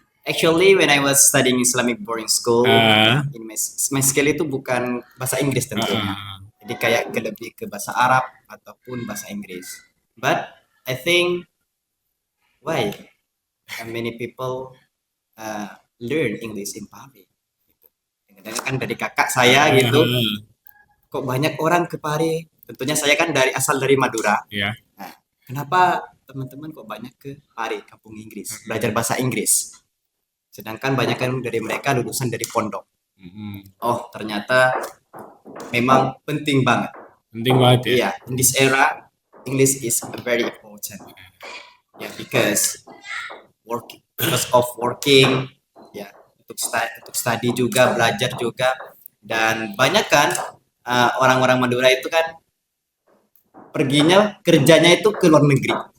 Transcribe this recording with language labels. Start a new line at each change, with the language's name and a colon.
English: Actually, when I was studying Islamic boarding school, Ah. in my skill
Indonesian: itu bukan bahasa Inggris tentunya. Jadi kayak lebih ke bahasa Arab ataupun bahasa Inggris.
English: But I think why many people learn English in Paris.
Indonesian: Dengar kan dari kakak saya gitu, kok banyak orang ke Paris. Tentunya saya kan asal dari Madura. Ya. Nah, kenapa teman-teman kok banyak ke Paris, kampung Inggris, belajar bahasa Inggris? Sedangkan banyak kan dari mereka lulusan dari pondok. Oh, ternyata memang penting banget. Penting banget ya.
English: Yeah, in this era, English is very important. Yeah, because of working,
Indonesian: ya, untuk study juga, belajar juga, dan banyak kan orang-orang Madura itu kan perginya kerjanya itu ke luar negeri.